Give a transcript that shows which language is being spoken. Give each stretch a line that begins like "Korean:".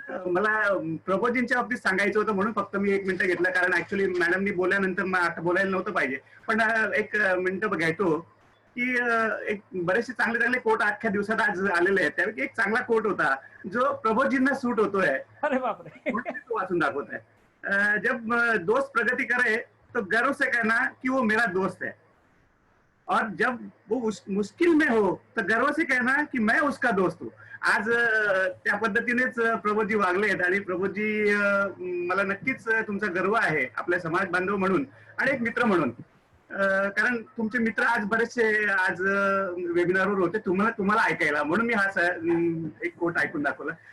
Marathi: मला प्रबोधजींच्या बाबतीत सांगायचं होतं म्हणून फक्त मी 1 मिनिटं घेतलं, कारण ऍक्च्युली मॅडमनी बोलल्यानंतर बोलायला नव्हतं पाहिजे, पण 1 मिनिटं घेतो. की एक बरेचसे चांगले चांगले कोट अख्ख्या दिवसात आज आलेले आहेत. त्यापैकी एक चांगला कोट होता जो प्रबोधजींना सूट होतोय, अरे बापरे. म्हणून मी तो वाचून दाखवत आहे.
Hindi: जब दोस्त प्रगति करे तो गर्व से कहना कि वो मेरा दोस्त है, और जब वो मुश्किल में हो तो गर्व से कहना कि मैं उसका दोस्त हूँ.
Marathi: आज त्या पद्धतीनेच प्रबोधजी वागले आहेत आणि प्रबोधजी मला नक्कीच तुमचा गर्व आहे आपल्या समाज बांधव म्हणून आणि एक मित्र म्हणून. कारण तुमचे मित्र आज बरेचसे आज वेबिनारवर होते तुम्हाला ऐकायला, म्हणून मी हा एक कोट ऐकून दाखवला.